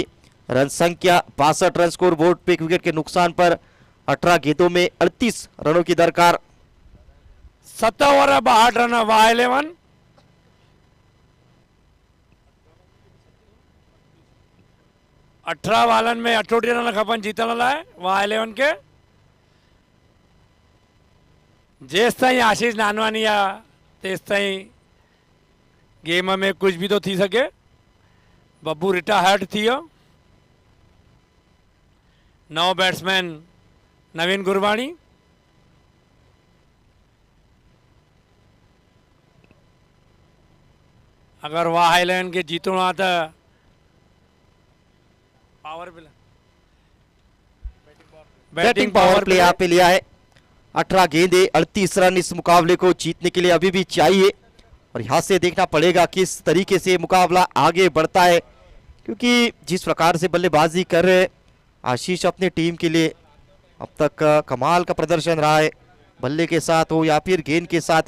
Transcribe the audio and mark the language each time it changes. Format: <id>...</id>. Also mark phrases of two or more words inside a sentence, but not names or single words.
<hi>रन संख्या 62 रन स्कोर बोर्ड पे, 1 विकेट के नुकसान पर। 18 गेंदों में 38 रनों की दरकार। 7 ओवर 62 रन वाह 11।</hi> <sd>अठारह बालन में 38 रन खपन जीतण लाइ वाह 11 के। जेस ताईं आशीष नानवानी आहे तेस ताईं गेम में कुछ भी तो थी सके। बब्बू रिटायर्ड थी वियो। नओं बैट्समैन नवीन गुरबाणी। अगर वाह 11 के जीतणो आहे त पावर प्ले,</sd> <hi>बैटिंग पावर प्ले यहाँ पे लिया है। 18 गेंदे 38 रन इस मुकाबले को जीतने के लिए अभी भी चाहिए और यहाँ से देखना पड़ेगा किस तरीके से मुकाबला आगे बढ़ता है, क्योंकि जिस प्रकार से बल्लेबाजी कर रहे हैं आशीष अपनी टीम के लिए अब तक कमाल का प्रदर्शन रहा है, बल्ले के साथ हो या फिर गेंद के साथ।</hi>